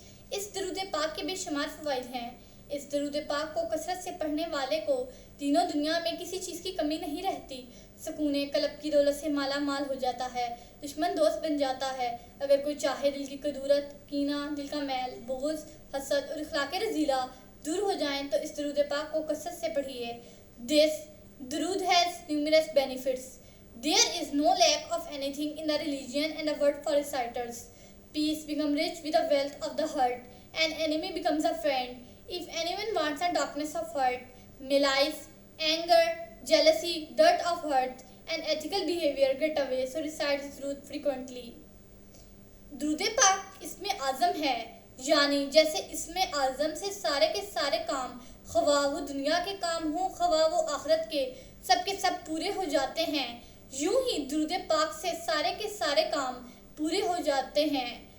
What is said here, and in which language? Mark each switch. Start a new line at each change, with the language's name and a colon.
Urdu: اس درود پاک کے بے شمار فوائد ہیں۔ اس درود پاک کو کثرت سے پڑھنے والے کو دین و دنیا میں کسی چیز کی کمی نہیں رہتی، سکون قلب کی دولت سے مالا مال ہو جاتا ہے، دشمن دوست بن جاتا ہے۔ اگر کوئی چاہے دل کی کدورت، کینہ، دل کا میل، بغض، حسد اور اخلاق رذیلہ دور ہو جائیں تو اس درود پاک کو کثرت سے پڑھیے۔
English: This درود has numerous benefits. There is no lack of anything in the religion and a word for reciters. Peace becomes rich with the wealth of the heart, and enemy becomes a friend. If anyone wants a darkness of heart, malice, anger, jealousy, dirt of heart, and ethical behavior get away, so recite this درود frequently.
Urdu: درود پاک اسم اعظم ہے، یعنی جیسے اسم اعظم سے سارے کے سارے کام، خواہ وہ دنیا کے کام ہوں خواہ وہ آخرت کے سب پورے ہو جاتے ہیں، یوں ہی درود پاک سے سارے کے سارے کام پورے ہو جاتے ہیں۔